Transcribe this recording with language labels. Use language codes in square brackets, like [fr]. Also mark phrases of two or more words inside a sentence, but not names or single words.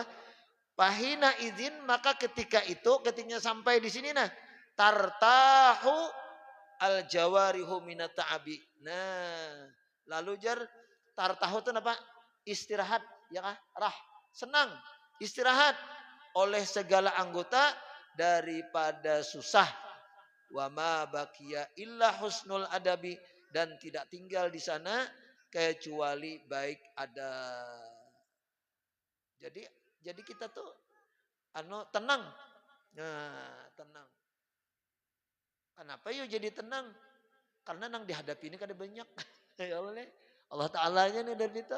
[ar] فحين إذ [bjn] maka ketika sampai di sini nah [ar] ترتاح الجوارح من التعب. [bjn] Nah, lalu tartahu itu apa? Istirahat ya kah? Senang, istirahat oleh segala anggota daripada susah. [ar] وما بقي إلا حسن الأدب, [bjn] dan tidak tinggal di sana kecuali baik adab. Jadi kita tuh tenang. Nah, tenang. Kenapa yuk jadi tenang? Karena nang dihadapi ini kada banyak. Ya Allah Ta'ala-nya nih dari kita.